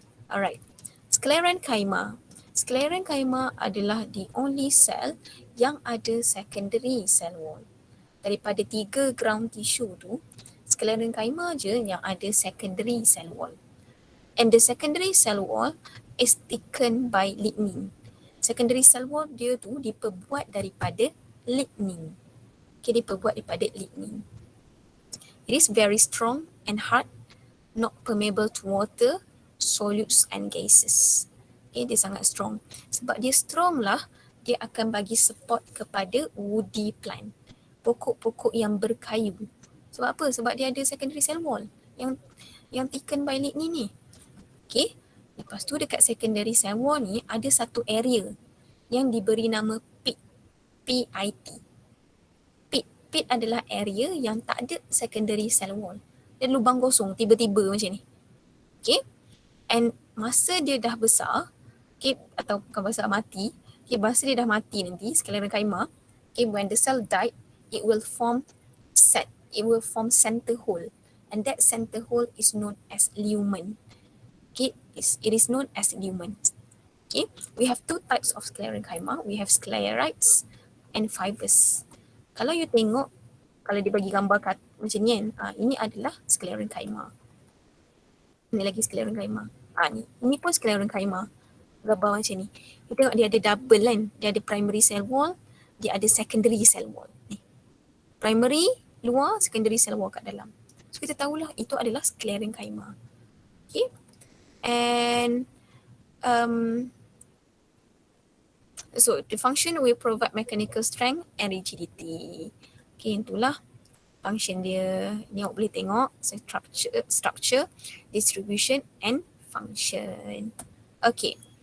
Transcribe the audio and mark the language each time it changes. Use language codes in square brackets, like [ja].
[ms] Alright, Sclerenchyma. Sclerenchyma adalah the only cell yang ada secondary cell wall. Daripada 3 ground tissue tu, Sclerenchyma je yang ada secondary cell wall. [en] And the secondary cell wall is thickened by lignin. [ms] Secondary cell wall dia tu diperbuat daripada lignin. Okay, diperbuat daripada lignin. [en] It is very strong and hard, not permeable to water, solutes and gases. [ms] Okay, dia sangat strong. Sebab dia strong lah, dia akan bagi support kepada woody plant. Pokok-pokok yang berkayu. Sebab apa? Sebab dia ada secondary cell wall yang thickened by lignin ni. Okay. Lepas tu dekat secondary cell wall ni ada satu area yang diberi nama pit. PIT. Pit adalah area yang tak ada secondary cell wall. Dia lubang kosong tiba-tiba macam ni. Okay. [en] And [ms] masa dia dah besar, okay, atau bukan besar, mati, okay, masa dia dah mati nanti, [en] Sclerenchyma, okay, when the cell died, it will form center hole, and that center hole is known as lumen. Okay, it is known as lumen. Okay, we have two types of Sclerenchyma. We have sclerites and fibers. [ms] Kalau you tengok, kalau dia bagi gambar macam ni kan, ini adalah Sclerenchyma. Ini lagi Sclerenchyma. Ini pun Sclerenchyma. Gambar macam ni. Kita tengok dia ada double kan. Dia ada primary cell wall, dia ada secondary cell wall. Ni. Primary luar, secondary cell wall kat dalam. So kita tahulah itu adalah Sclerenchyma. Okay. [en] And so the function will provide mechanical strength and rigidity. [ms] Okay, itulah function dia. Ni awak boleh tengok structure, distribution and function. Okay.